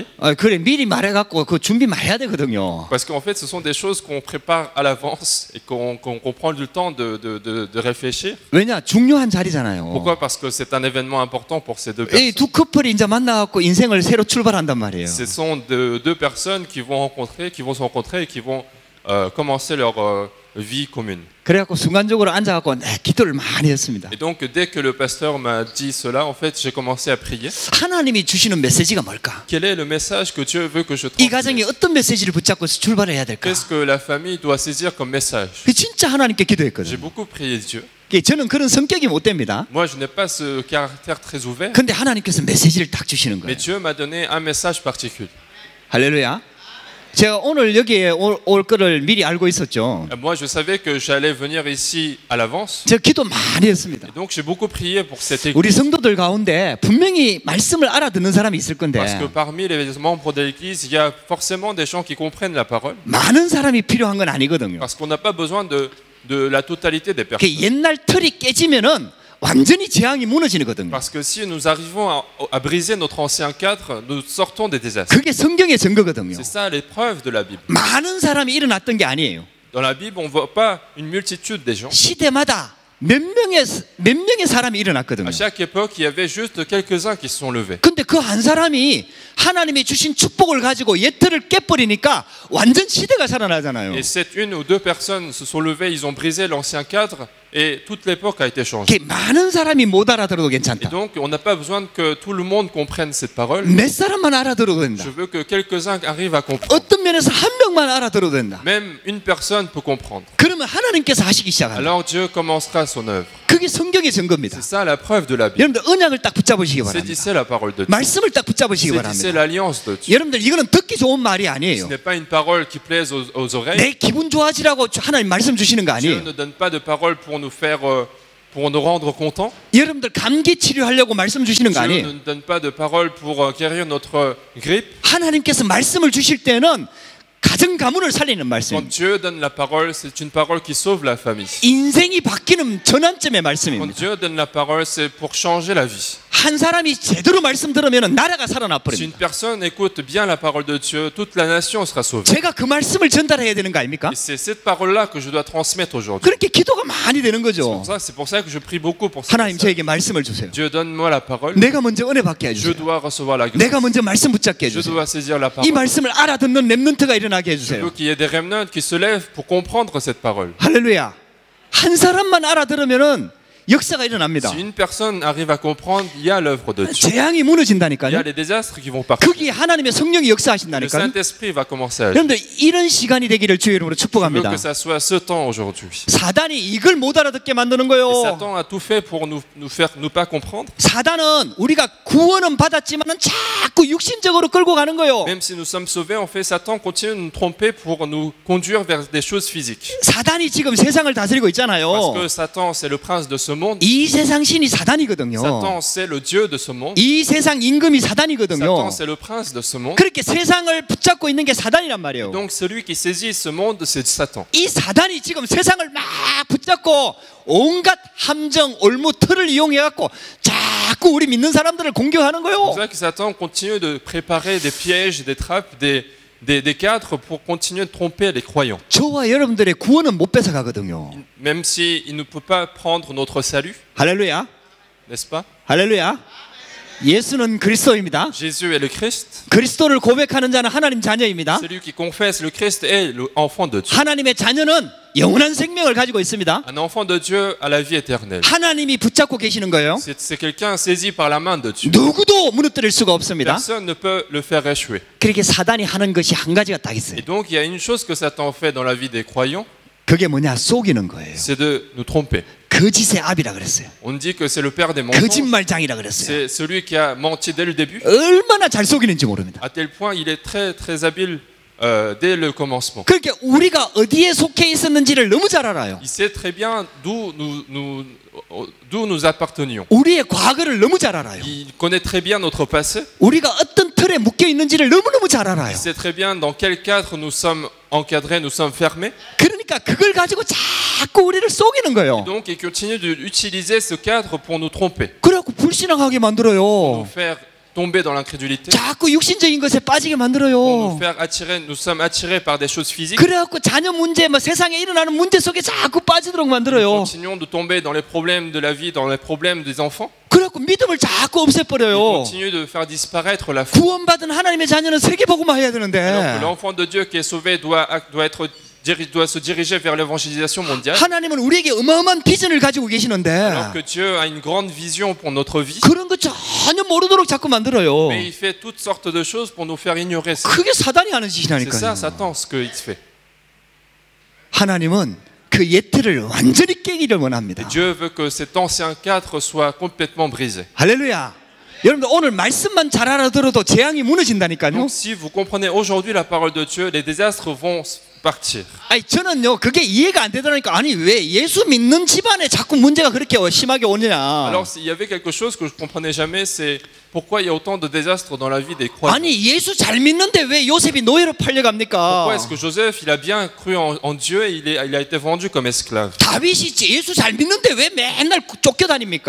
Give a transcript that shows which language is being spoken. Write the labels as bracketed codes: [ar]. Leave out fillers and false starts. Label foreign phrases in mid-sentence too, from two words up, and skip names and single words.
[ko] 그래 미리 말해갖고 그 준비 많이 해야 되거든요. [fr] Parce qu'en fait, ce sont des choses qu'on prépare à l'avance et qu'on prend le temps de réfléchir. [ko] 왜냐 중요한 자리잖아요. [fr] Pourquoi? Parce que c'est un événement important pour ces deux [ko] 이 [fr] personnes. [ko] 두 커플이 이제 만나갖고 인생을 새로 출발한단 말이에요. [fr] Ce sont deux personnes qui vont se rencontrer et qui vont commencer leur vie commune. [ko] 그래갖고 순간적으로 앉아갖고 기도를 많이 했습니다. [fr] Et donc, dès que le pasteur m'a dit cela, en fait, j'ai commencé à prier. [ko] 하나님이 주시는 메시지가 뭘까? [fr] Quel est le message que Dieu veut que je [ko] 이 가정이 [fr] transmette? [ko] 어떤 메시지를 붙잡고 출발해야 될까? [fr] Qu'est-ce que la famille doit saisir comme message? [ko] 진짜 하나님께 [fr] J'ai [ko] 기도했거든요. [fr] beaucoup prié Dieu. [ko] 저는 그런 성격이 못 됩니다. [fr] Moi, je n'ai pas ce caractère très ouvert, [ko] 근데 하나님께서 메시지를 딱 주시는 거예요. [fr] mais Dieu m'a donné un message particulier. [ko] 할렐루야. 제가 오늘 여기에 올 거를 미리 알고 있었죠. [fr] Moi, je savais que j'allais venir ici à l'avance. [ko] 제가 기도 많이 했습니다. [fr] Et donc, j'ai beaucoup prié pour cette [ko] 우리 [fr] église. [ko] 성도들 가운데 분명히 말씀을 알아듣는 사람이 있을 건데 [fr] Parce que parmi les membres de l'église, il y a forcément des gens qui comprennent la parole. [ko] 많은 사람이 필요한 건 아니거든요. [fr] Parce qu'on n'a pas besoin de la totalité des personnes. [ko] 옛날 틀이 깨지면은 완전히 재앙이 무너지거든요. [fr] Parce que si nous arrivons à briser notre ancien cadre, nous sortons des désastres. [ko] 그게 성경의 증거거든요. [fr] C'est ça l'épreuve de la Bible. [ko] 많은 사람이 일어났던 게 아니에요. [fr] Dans la Bible, on ne voit pas une multitude des gens. [ko] 시대마다 몇 명의 사람이 일어났거든요. [fr] À chaque époque, il y avait juste quelques-uns qui se sont levés. [ko] 근데 그 한 사람이 하나님이 주신 축복을 가지고 옛 틀을 깨버리니까 완전 시대가 살아나잖아요. [fr] Et cette une ou deux personnes se sont levées, ils ont brisé l'ancien cadre et toute l'époque a été changée. [ko] 많은 사람이 못 알아들어도 [fr] Et [ko] 괜찮다. [fr] donc, on n'a pas besoin que tout le monde comprenne cette parole. [ko] 몇 사람만 알아들어도 된다. [fr] Je veux que quelques-uns arrivent à comprendre. [ko] 어떤 면에서 한 명만 알아들어도 된다. [fr] Même une personne peut comprendre. [ko] 그러면 하나님께서 하시기 시작합니다. [fr] Alors Dieu commencera son œuvre. [ko] 그게 성경의 증거입니다. [fr] C'est ça la preuve de la Bible. [ko] 여러분들 언약을 딱 붙잡으시기 [fr] C'est [ko] 바랍니다. [fr] ici la parole de Dieu. [ko] 말씀을 딱 붙잡으시기 [fr] C'est ici [ko] 바랍니다. [fr] l'alliance de Dieu. [ko] 여러분들 이거는 듣기 좋은 말이 [fr] Ce [ko] 아니에요. [fr] n'est pas une parole qui plaise aux oreilles. [ko] 내 기분 좋아지라고 하나님 말씀 주시는 거 [fr] Dieu [ko] 아니에요. [fr] ne donne pas de parole pour nous faire, pour nous rendre contents. [ko] 여러분들 감기 치료하려고 말씀 주시는 거 [fr] Dieu [ko] 아니에요. [fr] ne nous donne pas de parole pour guérir notre grippe. [ko] 하나님께서 말씀을 주실 때는 가정 가문을 살리는 [fr] Quand [ko] 말씀입니다. [fr] Dieu donne la parole, c'est une parole qui sauve la famille. [ko] 인생이 바뀌는 전환점의 [fr] Quand [ko] 말씀입니다. [fr] Dieu donne la parole, c'est pour changer la vie. [ko] 한 사람이 제대로 말씀 들으면 나라가 살아나 [fr] Si [ko] 버립니다. [fr] une personne écoute bien la parole de Dieu, toute la nation sera sauvée. [ko] 제가 그 말씀을 전달해야 되는 거 아닙니까? [fr] Et c'est cette parole-là que je dois transmettre aujourd'hui. [ko] 그렇게 기도가 많이 되는 거죠. [fr] C'est pour ça que je prie beaucoup pour ça. [ko] 하나님 저에게 말씀을 주세요. [fr] Dieu donne-moi la parole. [ko] 내가 먼저 은혜 받게 [fr] Je [ko] 해주세요. [fr] dois recevoir la grâce. [ko] 내가 먼저 말씀 붙잡게 [fr] Je [ko] 해주세요. [fr] dois saisir la [ko] 이 [fr] parole. [ko] 말씀을 알아듣는 렘넌트가 일어나게 [fr] Je veux [ko] 해주세요. [fr] qu'il y ait des remnants qui se lèvent pour comprendre cette parole. [ko] 할렐루야. 한 사람만 알아들으면은 역사가 일어납니다. [fr] Si une personne arrive à comprendre, il y a l'œuvre de Dieu. [ko] 재앙이 [fr] Il y a [ko] 무너진다니까요. [fr] les désastres qui vont partir. [ko] 거기에 하나님의 성령이 [fr] Le [ko] 역사하신다니까요. [fr] Saint-Esprit va commencer à agir. [ko] 여러분들 이런 시간이 되기를 주의 이름으로 [fr] Je veux [ko] 축복합니다. [fr] que ça soit ce temps aujourd'hui. [ko] 사단이 이걸 못 알아듣게 만드는 [fr] Et [ko] 거예요. [fr] Satan a tout fait pour nous faire nous pas comprendre. [ko] 사단은 우리가 구원은 받았지만은 자꾸 육신적으로 끌고 가는 거예요. [fr] Même si nous sommes sauvés, en fait, Satan continue de nous tromper pour nous conduire vers des choses physiques. [ko] 사단이 지금 세상을 다스리고 [fr] Parce [ko] 있잖아요. [fr] que Satan, c'est le prince de ce monde. [ko] 이 세상 신이 사단이거든요. [fr] Satan, c'est le Dieu de ce monde. [ko] 이 세상 임금이 사단이거든요. [fr] Satan, c'est le prince de ce monde. [ko] 그렇게 세상을 붙잡고 있는 게 사단이란 말이에요. [fr] Donc celui qui saisit ce monde, c'est Satan. [ko] 이 사단이 지금 세상을 막 붙잡고 온갖 함정, 올무, 틀을 이용해갖고 자꾸 우리 믿는 사람들을 공격하는 [fr] C'est [ko] 거예요. [fr] pour ça que Satan continue de préparer des pièges, des trappes, des cadres pour continuer de tromper les croyants. [ko] 저와 여러분들의 구원은 못 뺏어가거든요. [fr] Même s'il ne peut pas prendre notre salut, [ko] 할렐루야. [fr] n'est-ce pas? [ko] 할렐루야. 예수는 그리스도입니다. [fr] Jésus est le Christ. [ko] 그리스도를 고백하는 자는 하나님 자녀입니다. [fr] Celui qui confesse le Christ est l'enfant de Dieu. [ko] 하나님의 자녀는 영원한 생명을 가지고 있습니다. [fr] Un enfant de Dieu a la vie éternelle. [ko] 하나님이 붙잡고 계시는 거예요. [fr] C'est quelqu'un saisi par la main de Dieu. [ko] 누구도 무너뜨릴 수가 없습니다. [fr] Personne ne peut le faire échouer. [ko] 그렇게 사단이 하는 것이 한 가지가 딱 있어요. [fr] Et donc il y a une chose que Satan fait dans la vie des croyants, [ko] 그게 뭐냐? 속이는 거예요. [fr] c'est de nous tromper. [ko] 거짓의 압이라 그랬어요. [fr] On dit que c'est le père des mensonges. [ko] 거짓말장이라 그랬어요. [fr] C'est celui qui a menti dès le début. [ko] 얼마나 잘 속이는지 모릅니다. [fr] À tel point, il est très très habile dès le commencement. [ko] 그러니까 우리가 어디에 속해 있었는지를 너무 잘 알아요. [fr] Il sait très bien d'où nous appartenions. [ko] 우리의 과거를 너무 잘 알아요. [fr] Il connaît très bien notre passé. [ko] 우리가 어떤 틀에 묶여 있는지를 너무너무 잘 알아요. [fr] Il sait très bien dans quel cadre nous sommes encadrés, nous sommes fermés. [ko] 그러니까 그걸 가지고 자꾸 우리를 속이는 거예요. [fr] Donc, il continue d'utiliser ce cadre pour nous tromper, [ko] 그래갖고 불신앙하게 [fr] pour [ko] 만들어요. [fr] nous faire tomber dans l'incrédulité, [ko] 자꾸 육신적인 것에 빠지게 [fr] pour nous [ko] 만들어요. [fr] faire attirer. Nous sommes attirés par des choses physiques. [ko] 그래갖고 자녀 문제, 뭐 세상에 일어나는 문제 속에 자꾸 빠지도록 [fr] Nous [ko] 만들어요. [fr] continuons de tomber dans les problèmes de la vie, dans les problèmes des enfants. [ko] 그래갖고 믿음을 자꾸 [fr] Il [ko] 없애버려요. [fr] continue de faire disparaître la foi. [ko] 구원받은 하나님의 자녀는 세계복음화 해야 [fr] Alors que [ko] 되는데 [fr] l'enfant de Dieu qui est sauvé doit se diriger vers l'évangélisation mondiale. [ko] 하나님은 우리에게 어마어마한 비전을 가지고 계시는데 [fr] Alors que Dieu a une grande vision pour notre vie. [ko] 그런 거 전혀 모르도록 자꾸 만들어요. [fr] Mais il fait toutes sortes de choses pour nous faire ignorer ça. [ko] 그게 사단이 하는 [fr] C'est ça, [ko] 짓이라니까요. [fr] Satan, ce qu'il fait. [ko] 하나님은 그 예틀을 완전히 깨기를 원합니다. [fr] Dieu veut que cet ancien cadre soit complètement brisé. [ko] 할렐루야. 여러분들 오늘 말씀만 잘 알아들어도 재앙이 무너진다니까요. [fr] Donc si vous comprenez aujourd'hui la parole de Dieu, les désastres vont partir. [ko] 아니 저는요 그게 이해가 안 되더라니까. 아니 왜 예수 믿는 집안에 자꾸 문제가 그렇게 심하게 오느냐. [fr] Alors il y avait quelque chose que je ne comprenais jamais, c'est pourquoi il y a autant de désastres dans la vie des croyants. [ko] 아니 예수 잘 믿는데 왜 요셉이 노예로 팔려갑니까? [fr] Pourquoi est-ce que Joseph, il a bien cru en Dieu et il a été vendu comme esclave? [ko] 다윗이 예수 잘 믿는데 왜 맨날 쫓겨다닙니까?